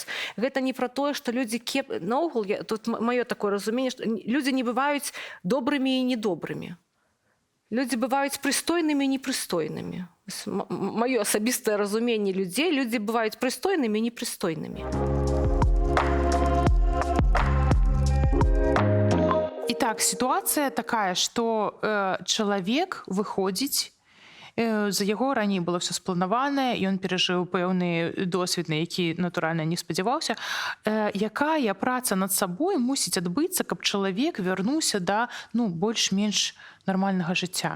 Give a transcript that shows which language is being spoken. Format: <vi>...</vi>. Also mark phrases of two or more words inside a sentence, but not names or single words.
<be>Гэта не пра тое, што людзі наогул, тут маё такое разуменне, што людзі не бываюць добрымі і недобрымі. Людзі бываюць прыстойнымі і непрыстойнымі. Маё асабістае разуменне людзей, людзі бываюць прыстойнымі і непрыстойнымі.</be> <ru>Итак, ситуация такая, что</ru> <be>чалавек выходзіць, за яго раней было все спланаванае, ён перажыў пэўны досвед, на які, натуральна, не спадзяваўся. Якая праца над сабой мусіць адбыцца, каб чалавек вярнуўся да больш-менш нармальнага жыцця?</be>